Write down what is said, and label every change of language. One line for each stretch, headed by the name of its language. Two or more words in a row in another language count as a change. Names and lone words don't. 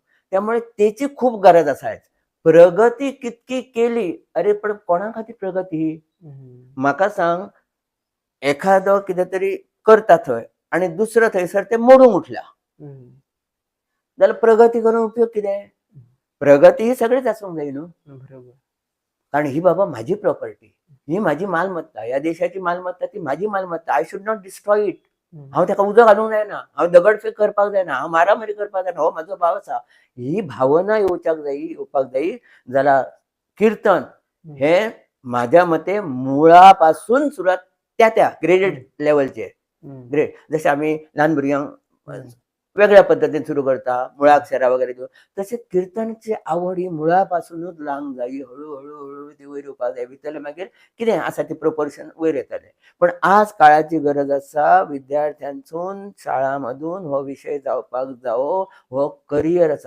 Konkani: त्यामुळे त्याची खूप गरज आसा. प्रगती कितकी केली, अरे पण कोणा खातीर प्रगती? म्हाका सांग, एखादो कितें तरी करता थंय आणि दुसरं थंयसर ते मोडूंक उठला, जाल्यार प्रगती करून उपयोग कितें? प्रगती ही सगळेच आसूंक जाय न्हू. बरोबर.
Marathi: कारण ही बाबा माझी प्रॉपर्टी, ही माझी मालमत्ता, या देशाची मालमत्ता, ती माझी मालमत्ता.
English: I should not destroy it.
Konkani: हांव ताका उजो घालूंक जायना, हांव दगडफेक करपाक जायना, हांव मारामारी करपाक जायना, हो म्हाजो भाव आसा. ही भावना येवपाक जायी. जाल्यार कीर्तन हे माझ्या मते मुळापासून सुरुवात त्या ग्रेडेड लेवलचे, ग्रेड, जशें आमी ल्हान भुरग्यांक वेगळ्या पद्दतीन सुरू करता, मुळाक्षरा वगैरे घेवन, तशें कीर्तनाची आवड ही मुळापासूनच लावंक जाय. हळू हळू हळू ती वयर येवपाक जाय. भितरले मागीर कितें आसा ती प्रोपोर्शन वयर येतले. पण आज काळाची गरज आसा, विद्यार्थ्यांसून शाळांमधून हो विषय जावपाक जावो, हो करियर आसा.